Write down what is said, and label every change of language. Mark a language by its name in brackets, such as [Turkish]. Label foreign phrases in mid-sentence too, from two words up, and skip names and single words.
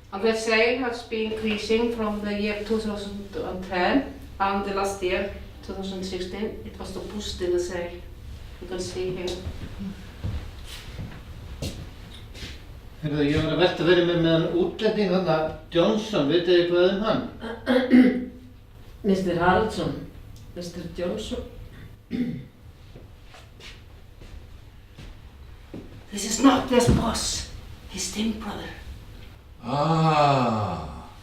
[English] the sale has been increasing from the year 2010 and the last year, 2016. It was to boost in the sale. You can see here. [Icelandic] Heyrðu, ég var að velta fyrir mig með hann útlending þarna, Johnson, vitið þið eitthvað hann? [English] Mr. Haraldsson, Mr. Johnson. This is not his boss, his twin brother. Ah,